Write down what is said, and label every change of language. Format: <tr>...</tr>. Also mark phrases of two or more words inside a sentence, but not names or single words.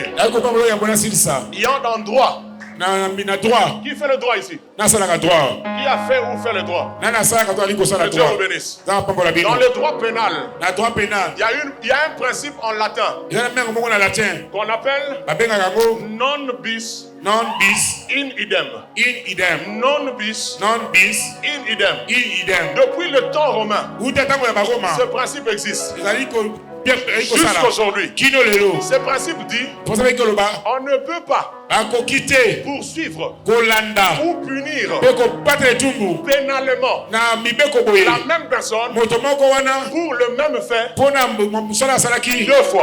<fr>Il y a un endroit. Qui fait le droit ici? Qui a fait ou fait le droit? Que Dieu vous bénisse. Dans le droit pénal, il y a un principe en latin qu'on appelle</fr> <la>non bis in idem. Non bis in idem.</la> <fr>Depuis le temps romain, ce principe existe. jusqu'aujourd'hui. Ce principe dit, on ne peut pas poursuivre ou punir pénalement la même personne pour le même fait 2 fois.</fr>